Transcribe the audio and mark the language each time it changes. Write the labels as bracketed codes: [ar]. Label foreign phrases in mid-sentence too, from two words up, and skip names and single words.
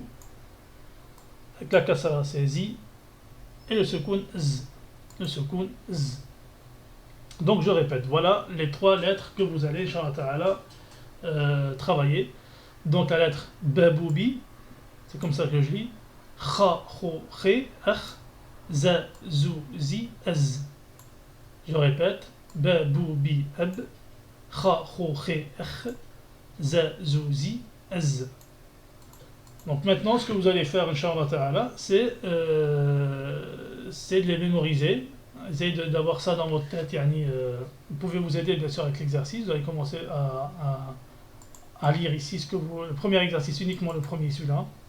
[fr] Avec la kasra, c'est zi. Et le sukoun, z. Le sukoun, z. Donc je répète, voilà les trois lettres que vous allez, [ar] إن شاء الله تعالى, [fr] travailler. Donc la lettre baboubi, c'est comme ça que je lis. [ar] Kha, kho, khé, akh, za, zou, zi, az. [fr] Je répète, [ar] baboubi, ab, kha, kho, khé, akh, za, zou, zi, az. [fr] Donc maintenant, ce que vous allez faire, [ar] إن شاء الله تعالى, [fr] c'est de les mémoriser. Essayez d'avoir ça dans votre tête. Vous pouvez vous aider bien sûr avec l'exercice. Vous allez commencer à lire ici le premier exercice, uniquement le premier, celui-là.